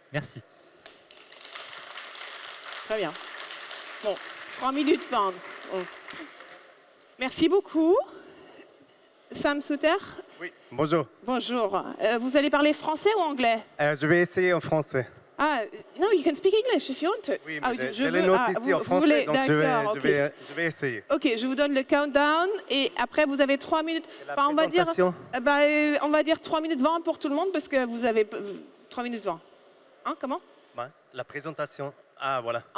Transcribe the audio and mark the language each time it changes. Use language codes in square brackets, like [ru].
[fr] Merci. Très bien. Bon, 3 minutes 20. Oh. Merci beaucoup. Sam Souter. Oui, bonjour. Bonjour. Vous allez parler français ou anglais? Je vais essayer en français. [en] Ah, no, you can speak English if you want to. [fr] Oui, Ah, mais j'ai les notes ici en français, donc je vais essayer. Ok, je vous donne le countdown et après vous avez 3 minutes. La on va dire, présentation. on va dire 3 minutes 20 pour tout le monde parce que vous avez 3 minutes 20. Hein, comment? La présentation. Ah, voilà.